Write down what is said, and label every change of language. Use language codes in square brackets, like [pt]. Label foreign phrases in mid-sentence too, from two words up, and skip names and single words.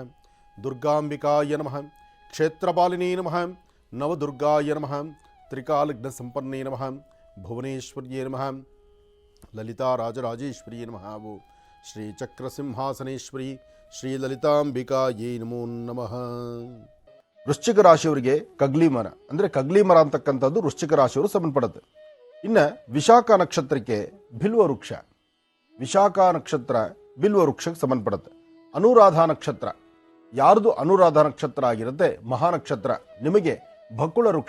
[sa] दुर्गाम्बिकाय नमः। क्षेत्रपालिनी नमः। नवदुर्गाय नमः। त्रिकालग्नसम्पन्ने नमः। भुवनेश्वर्ये नमः। ललिता राजराजेश्वरी नमः। वो श्री चक्रसिंहासनेश्वरी ಶ್ರೀ ಲಲಿತಾಂಬಿಕಾಯೇ ನಮೋ ನಮಃ. [kn] ವೃಶ್ಚಿಕ ರಾಶಿಯವರಿಗೆ ಕಗ್ಲಿ ಮರ ಅಂದರೆ ಕಗ್ಲಿ ಮರ ಅಂತಕ್ಕಂಥದ್ದು ವೃಶ್ಚಿಕ ರಾಶಿಯವರು ಸಂಬಂಧಪಡುತ್ತೆ. ಇನ್ನು ವಿಶಾಖ ನಕ್ಷತ್ರಕ್ಕೆ ಬಿಲ್ವ ವೃಕ್ಷ, ವಿಶಾಖ ನಕ್ಷತ್ರ ಬಿಲ್ವ ವೃಕ್ಷಕ್ಕೆ ಸಂಬಂಧಪಡುತ್ತೆ. ಅನುರಾಧ ನಕ್ಷತ್ರ, ಯಾರ್ದು ಅನುರಾಧ ನಕ್ಷತ್ರ ಆಗಿರುತ್ತೆ ಮಹಾನಕ್ಷತ್ರ, ನಿಮಗೆ ಬಕುಳ ವೃಕ್ಷ.